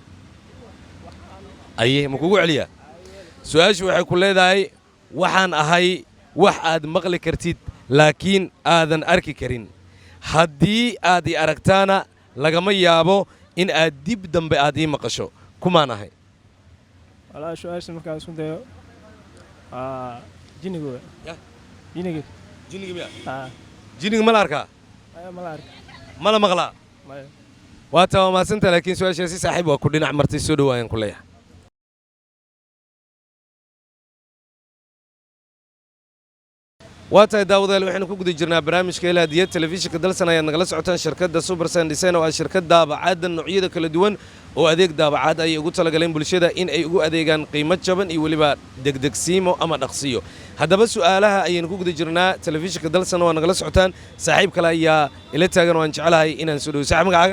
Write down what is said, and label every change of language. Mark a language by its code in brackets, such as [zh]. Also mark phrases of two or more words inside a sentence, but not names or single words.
[so] aye ma kugu celiyaa su'aashu waxay ku leedahay waxaan ahay wax aad maqli kartid laakiin aadan arki karin haddii aad ii aragtaana lagama yaabo in aad dib dambe aad ii maqasho kumaan ahay [ar] والله شو ايش المكان اسمه ده جينيجو جينيجو [so] jiniga miya [ar] اه [so] jiniga ma la arkaa [ar] ما لا أعرف. [so] ma la maqlaa [ar] ما- [so] waa taa waa mahadsanta laakiin su-aashaasi saaxiib waa ku dhinac martay soo dhawaayaan ku leeyahay waa tahay daawadayaal waxaynu ku guda jirnaa barnaamijka ilaadiyad telefishinka dalsan ayaad nagala socotaan shirkadda Supersan Design oo ah shirkad daabacada noocyada kala duwan oo adeeg daabacad ay ugu talagaleen bulshada in ay ugu adeegaan qiimo jaban iyo weliba degdegsiimo ama dhaqsiyo haddaba su'aalaha ayaynu ku guda jirnaa telefishinka dalsan oo nagala socotaan saaxiib kale ayaa ila taagan oo aan jecelahay inaan soo dhawo saaxiib magacaaga